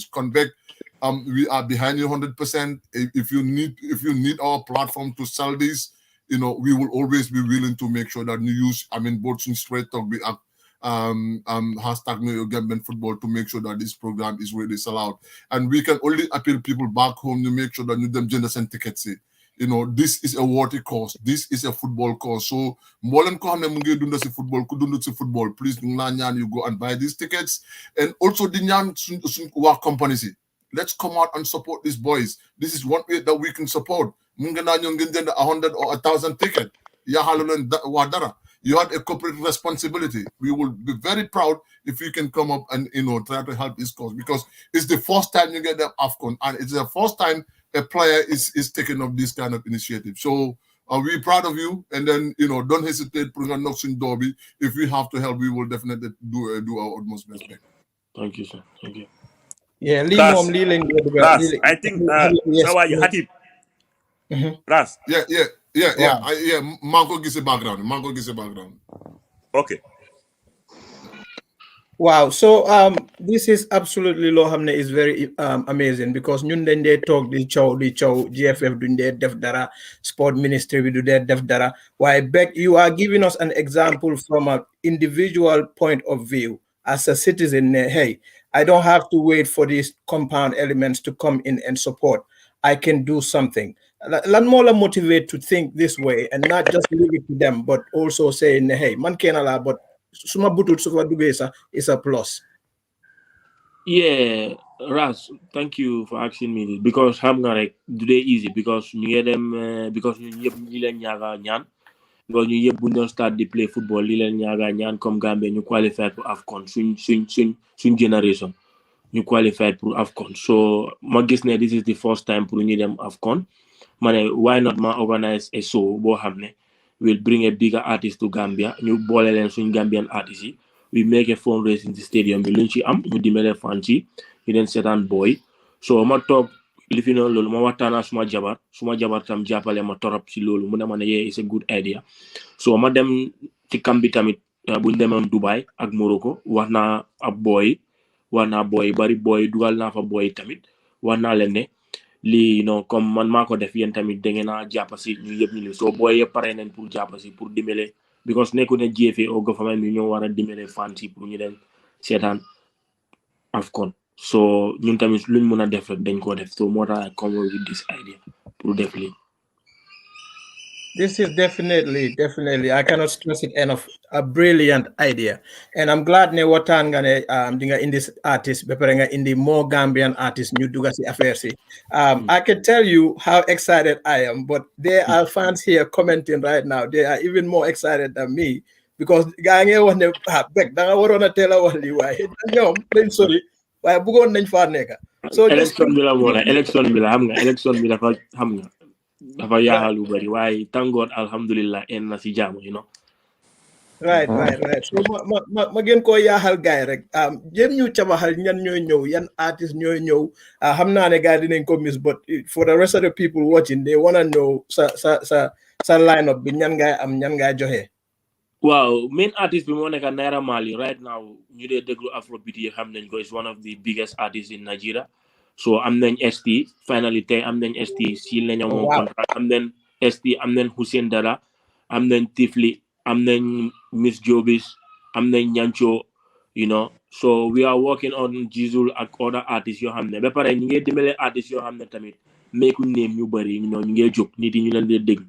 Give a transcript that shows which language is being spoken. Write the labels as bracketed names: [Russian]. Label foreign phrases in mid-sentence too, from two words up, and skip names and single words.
[English] Convict, we are behind you 100%. If you need our platform to sell this, we will always be willing to make sure that you use, both in straight talk, we have hashtag Know Your Gambian Football to make sure that this program is really sell out. And we can only appeal people back home to make sure that you them gender send tickets. This is a worthy cause. This is a football cause. So, [Wolof] mboolem ko xamne mu ngi dund ci football, ku dund ci football, please ñu la ñaan [English] you go and buy these tickets. And also [Wolof] di ñaan suñ wa company si. [English] Let's come out and support these boys. This is one way that we can support. [Wolof] Mu ngi na ñu ngeen jënd [English] 100 or 1,000 tickets. [Wolof] Ya halu len wa dara. [English] You had a corporate responsibility. We will be very proud if you can come up and try to help this cause, because it's the first time you get them AFCON, and it's the first time a player is taking up this kind of initiative. So we're proud of you, and then don't hesitate putting a knocks in Derby. If we have to help, we will definitely do our utmost best. Thank you, sir. Thank you. Yeah, Ras, I think Sawa you had it. Ras. Yeah. Mango gives a background. Okay. Wow. So this is absolutely [Wolof] loo xam ne [English] is very amazing, because [Wolof] ñun dañ dee toog di coow GFF duñ dee def dara, [English] sport ministry [Wolof] bi du dee def dara. [English] Why, Beck, you are giving us an example from an individual point of view as a citizen. Hey, I don't have to wait for these compound elements to come in and support. I can do something. [Wolof] Lan moo la [English] motivate to think this way and not just leave it to them, but also saying, [Wolof] hey, man kenn la, but suma butut su fa duggee sax [English] is a plus. Yeah, Ras, thank you for asking me this, because [Wolof] xam nga rek du dee easy, because ñu ngi dem because ñun ñëpp ñi leen ñaaga ñaan, because ñu yëpp bu ñu start di [English] play football [Wolof] li leen ñaaga ñaan comme Gambia ñu qualify pour AFCON suñ generation ñu qualify pour AFCON. So ma gis ne [English] this is the first time [Wolof] pour ñu dem AFCON. [English] Why not ma organize a show [Wolof] boo xam ne [English] we'll bring a bigger artist to Gambia, [Wolof] ñu boole leen suñ Gambian artist yi, [English] we make a fundraising in the stadium [Wolof] bi luñ ci am ñu dimbale fan ci ñu den seetaan boy. So ma toog li fi noonu loolu ma waxtaana suma jabar tam jàppale ma torop ci loolu mu ne ma ne [English] yeah, it's a good idea. [Wolof] So ma dem ci camp bi tamit buñ demoon Dubai ak Morocco, wax naa boy bari boy dugal naa fa boy tamit, wax naa leen ne lii comme man maa ko def, yéen tamit da ngeen a jàpp si ñu yëpp ñu soo booy yëpp pare nañ pour jàpp si pour dimbale, because nekku ne GFA au government bi ñoo war a dimbale fan si pour ñu dem seetaan AFCON. So ñun tamit luñ mën a def rek dañ ko def, so moo tax [English] I come with this idea [Wolof] pour def lii. [English] This is definitely, I cannot stress it enough, a brilliant idea. And I'm glad [Wolof] ne watan nga ne dinga indi artist, bepere nga indi [English] more Gambian artists [Wolof] ñu duga si affaire si. [English] I can tell you how excited I am, but there are fans here commenting right now. They are even more excited than me, because [Wolof] gaa nge wax ne Beck da nga waroon a teel a wax lii waaye ñoom dañ sori waaye bëggoon nañ faa nekk. So élection bi la xam nga élection bi dafa xam nga dafa yaaxal lu bari waaye [English] thank God [Wolof] alhamdulillah en na si jàmm Right. So ma gën koo yaaxal gaay rek jéem ñu cabaxal ñan ñooy ñëw, yan artist ñooy ñëw. Xam naa ne gaay dinañ ko [English] miss, but for the rest of the people watching, they wanna know [Wolof] sa lineup bi ñan ngay joxe. Wow, [English] main artist [Wolof] bi moo nekk Naira Marley [English] right now. [Wolof] Ñu dee déglu Afrobeat yi xam nañ ko, [English] is one of the biggest artists in Nigeria. [Wolof] So am nañ ST finally tey am nañ ST seal nañ moom contract, am nañ ST, am nañ Hussein Dara, am nañ Tifli, am nañ Miss Jobis, am nañ Nyancho, [English] so we are working on [Wolof] Jizul ak [English] other artists [Wolof] yoo xam ne ba pare ñu ngi dimbale artists yoo xam ne tamit [English] make name [Wolof] ñu bari ñu ngi jóg nit yi ñu leen di déglu.